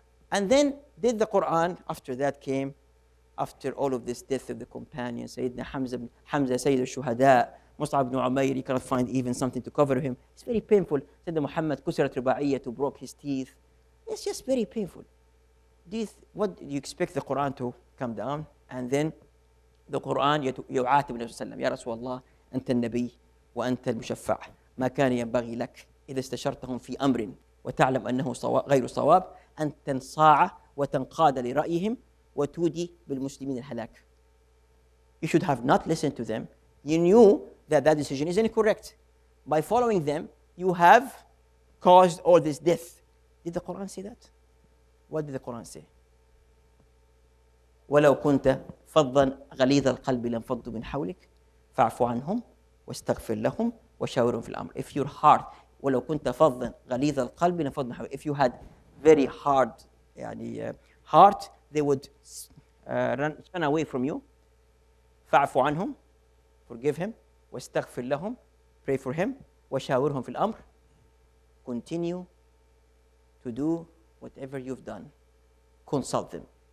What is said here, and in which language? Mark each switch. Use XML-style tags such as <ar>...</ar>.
<en>And then did the Quran, after that came, after all of this death of the companions, Sayyidina Hamza Sayyid al-Shuhada, Mus'ab ibn Umayr, you cannot find even something to cover him. It's very painful. Sayyidina Muhammad, Kusirat Ruba'iyyah, broke his teeth. It's just very painful. What do you expect the Quran to come down? And then the Quran</en> <ar>يعاتب النبي صلى الله عليه وسلم. يا رسول الله أنت النبي وأنت المشفع ما كان ينبغي لك إذا استشرتهم في أمر وتعلم أنه غير صواب أن تنصاع وتنقاد لرأيهم وتودي بالمسلمين الهلاك.</ar> <en>You should have not listened to them. You knew that that decision is incorrect. By following them, you have caused all this death. Did the Quran say that? What did the Quran say?</en> <ar>ولو كنت فظا غليظ القلب لانفضوا من حولك فاعف عنهم واستغفر لهم وشاورهم في الأمر.</ar> <en>If your heart</en> <ar>ولو كنت فظا غليظ القلب لانفضوا من حولك.</ar> <en>If you had very hard heart, they would run away from you.</en> <ar>فاعف عنهم,</ar> <en>forgive him.</en> <ar>واستغفر لهم,</ar> <en>pray for him.</en> <ar>وشاورهم في الأمر.</ar> <en>Continue to do whatever you've done. Consult them.</en>